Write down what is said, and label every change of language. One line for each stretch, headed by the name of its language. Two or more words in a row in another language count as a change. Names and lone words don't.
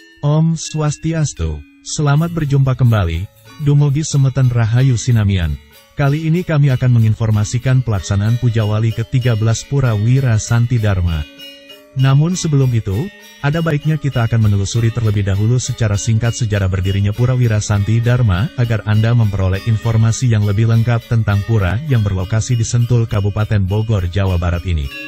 Balinese: Om Swastiastu,
Indonesian: selamat berjumpa kembali,
Balinese: Dumugi Semeton Rahayu Sinamian.
Indonesian: Kali ini kami akan menginformasikan pelaksanaan Puja Wali ke-13 Pura Wira Santi Dharma. Namun sebelum itu, ada baiknya kita akan menelusuri terlebih dahulu secara singkat sejarah berdirinya Pura Wira Santi Dharma, agar Anda memperoleh informasi yang lebih lengkap tentang pura yang berlokasi di Sentul, Kabupaten Bogor, Jawa Barat ini.